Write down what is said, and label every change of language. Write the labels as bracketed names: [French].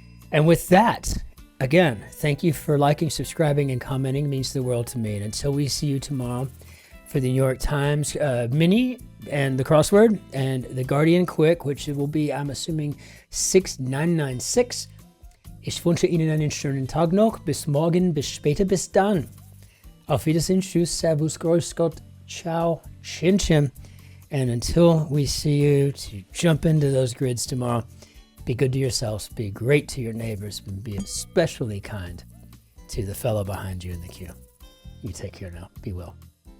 [English] And with that, again, thank you for liking, subscribing, and commenting. It means the world to me. And until we see you tomorrow for the New York Times Mini and the Crossword and the Guardian Quick, which will be, I'm assuming, 6996. [German] Ich wünsche Ihnen einen schönen Tag noch. Bis morgen, bis später, bis dann. Auf Wiedersehen, tschüss, servus, grüß Gott, ciao, Cin-Cin. [English] And until we see you to jump into those grids tomorrow, be good to yourselves, be great to your neighbors, and be especially kind to the fellow behind you in the queue. You take care now. Be well.